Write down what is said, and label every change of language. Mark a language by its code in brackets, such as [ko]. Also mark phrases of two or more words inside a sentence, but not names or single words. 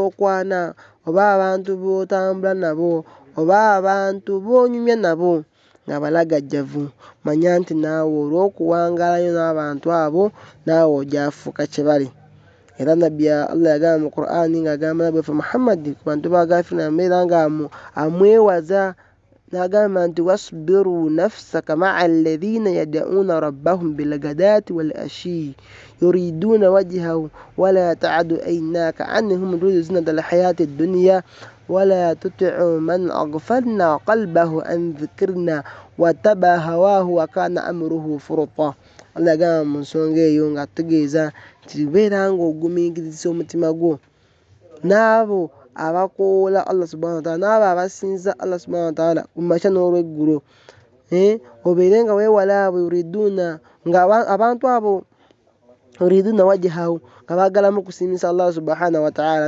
[lg] gy'okwana oba abantu b'otambula nabo oba abantu b'onyumya nabo nga balagajjavu manya nti naawe olw'okuwangaalayo n'abantu abo naawe ogyafuuka kye bali. Era nabbi Allah yagamba mu Qur'ani ng'agamba nabbi waffe Muhammad ku bantu ba Gafirina mbeera nga amwewaza n'agamba nti [ar] واصبر نفسك مع الذين يدعون ربهم بالغداة والعشي يريدون وجهه ولا تعد عيناك عنهم تريد زينة الحياة الدنيا ولا تطع من أغفلنا قلبه عن ذكرنا واتبع هواه وكان أمره فرطا. [lg] Allah yagamba mu nsonga eyo ng'atutegeeza nti beera ng'ogumiikiriza omutima gwo n'abo abakoola Allah [ar] سبحانه وتعالى [lg] n'abo abasinza Allah [ar] سبحانه وتعالى [lg] ku makya n'olweggulo, obeere nga weewala abo yuriduna nga abantu abo [ar] يريدون وجهه [lg] nga baagalamu kusiimisa Allah [ar] سبحانه وتعالى.